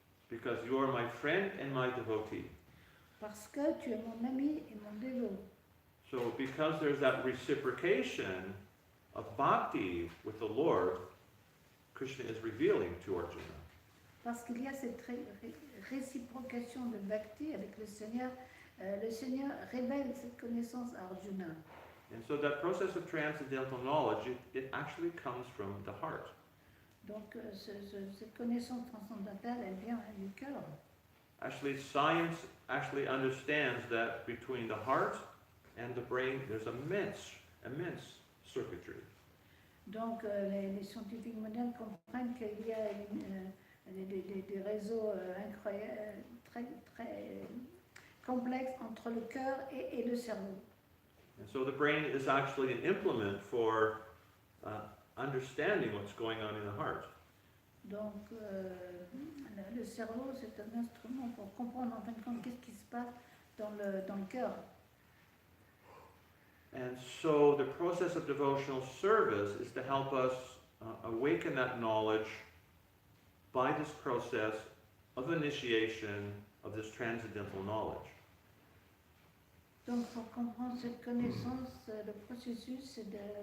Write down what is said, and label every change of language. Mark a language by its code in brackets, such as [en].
[en] Because you are my friend and my devotee. [fr] parce que tu es mon ami et mon dévot. [en] So because there's that reciprocation of bhakti with the Lord, Krishna is revealing to Arjuna. [fr] Parce qu'il y a cette réciprocation de bhakti avec le Seigneur révèle cette connaissance à Arjuna. [en] And so that process of transcendental knowledge, it actually comes from the heart. [fr] Donc cette connaissance transcendantale, elle vient du cœur. [en] Actually, science actually understands that between the heart and the brain, there's immense circuitry. [fr] Donc les scientifiques modernes comprennent qu'il y a des réseaux incroyables, très complexes entre le cœur et le cerveau. [en] And so the brain is actually an implement for understanding what's going on in the heart. [fr] Donc le cerveau, c'est un instrument pour comprendre en fin de compte qu'est-ce qui se passe dans le cœur. [en] And so the process of devotional service is to help us awaken that knowledge by this process of initiation of this transcendental knowledge. [fr] Donc pour comprendre cette connaissance, le processus c'est de...